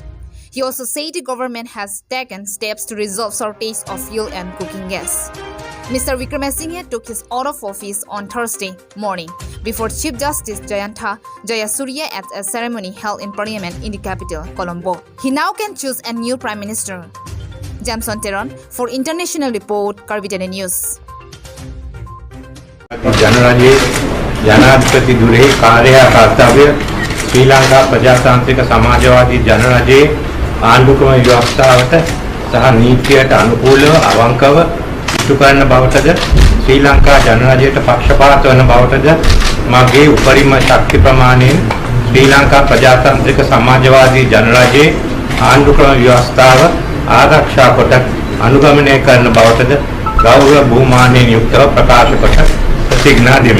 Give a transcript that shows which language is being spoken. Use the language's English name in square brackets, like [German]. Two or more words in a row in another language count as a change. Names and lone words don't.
[English] He also said the government has taken steps to resolve shortage of fuel and cooking gas. Mr. Wickremesinghe took his oath of office on Thursday morning before Chief Justice Jayantha Jayasuriya at a ceremony held in Parliament in the capital, Colombo. He now can choose a new Prime Minister. Jamson Teron for International Report, Kdnews. [Sinhala] ජනරාජ්‍ය ජනාධිපති ධුරයේ කාර්ය කර්තව්‍ය ශ්‍රී ලංකා ප්‍රජාතාන්ත්‍රික සමාජවාදී ජනරාජ්‍ය ආණ්ඩුක්‍රම ව්‍යවස්ථාවට සහ නීතියට අනුකූලව අවංකව ඉටු කරන බවටද ශ්‍රී ලංකා ජනරාජයට පක්ෂපාත වන බවටද මගේ උපරිම ශක්ති ප්‍රමාණයෙන් ශ්‍රී ලංකා ප්‍රජාතන්ත්‍රික සමාජවාදී ජනරාජයේ ආණ්ඩුක්‍රම ව්‍යවස්ථාව ආරක්ෂා කොට අනුගමනය කරන බවටද ගෞරව බහුමානයෙන් යුක්තව ප්‍රකාශ කොට ප්‍රතිඥා දෙමි.